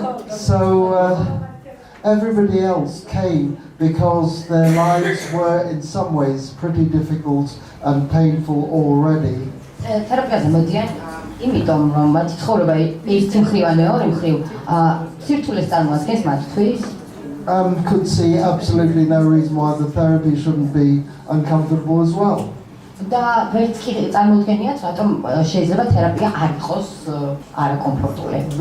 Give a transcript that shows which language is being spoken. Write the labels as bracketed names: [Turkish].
[English] so everybody else came because their lives were in some ways pretty difficult and painful already. [Georgian] თერაპიაზე მოდიან იმიტომ რომ მათი ცხოვრება ერთი მხრივ ან მეორე მხრივ სირთულეს წარმოადგენს მათთვის. [English] could see absolutely no reason why the therapy shouldn't be uncomfortable as well. [Georgian] და ვერც კი წარმოუდგენიათ, რატომ შეიძლება თერაპია არ იყოს არაკომფორტული.